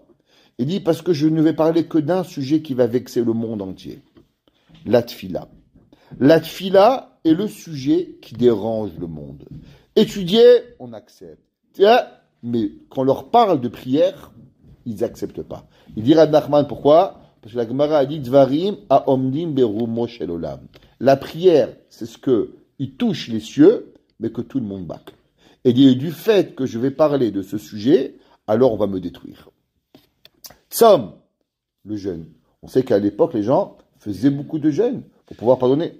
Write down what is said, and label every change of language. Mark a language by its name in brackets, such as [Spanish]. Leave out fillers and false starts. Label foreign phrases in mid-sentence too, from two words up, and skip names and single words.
[French] Il dit parce que je ne vais parler que d'un sujet qui va vexer le monde entier. La tefila. La tefila est le sujet qui dérange le monde. Étudier, on accepte. Mais quand on leur parle de prière, ils n'acceptent pas. Il dit Rabbi Nachman, pourquoi? Parce que la Gemara a dit [Hebrew] דברים העומדים ברומו של עולם. [French] La prière, c'est ce il touche les cieux, mais que tout le monde bâcle. Et dit du fait que je vais parler de ce sujet, alors on va me détruire. Tzom, le jeûne. On sait qu'à l'époque, les gens faisaient beaucoup de jeûnes pour pouvoir pardonner.